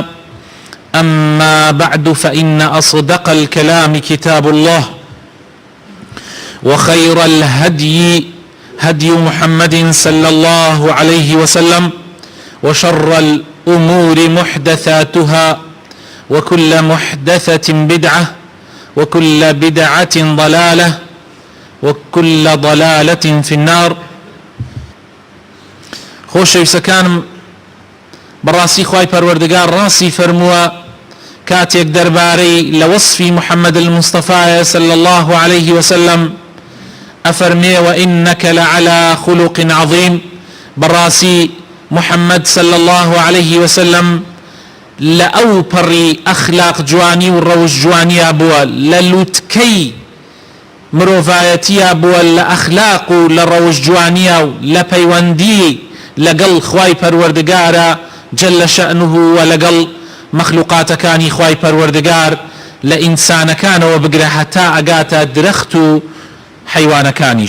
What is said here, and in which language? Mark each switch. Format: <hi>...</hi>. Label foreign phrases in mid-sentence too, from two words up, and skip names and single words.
<ar>أما بعد، فإن أصدق الكلام كتاب الله، وخير الهدي هدي محمد صلى الله عليه وسلم، وشر الأمور محدثاتها، وكل محدثة بدعة، وكل بدعة ضلالة، وكل ضلالة في النار.</ar> <ckb>خۆشەویستەکانم، بەڕاستی خوای پەروەردگار ڕاستی فەرمووە کاتێک دەربارەی لە وەصفی محەممەد المستەفایە</ckb> <ar>صلی الله عليه وسلم</ar> <ckb>ئەفەرمێ</ckb> <ar>وإنك لعلى خلق عظيم.</ar> <ckb>بەڕاستی محەممەد</ckb> <ar>صلی الله عليه وسلم</ar> <ckb>لە ئەو پەڕی ئەخلاق جوانی و ڕەوش جوانیە بووە، لە لوتکەی مرۆڤایەتیە بووە، لە ئەخلاق و لە ڕەوش جوانیە و لە پەیوەندی لەگەڵ خوای پەروەردگارە</ckb> <ar>جل شأنه</ar> <ckb>و لەگەڵ مەخلوقاتەکانی خوای پەروەردگار لە ئینسانەکانەوە بگرە هەتا ئەگاتە درەخت و حەیوانەکانیش.</ckb>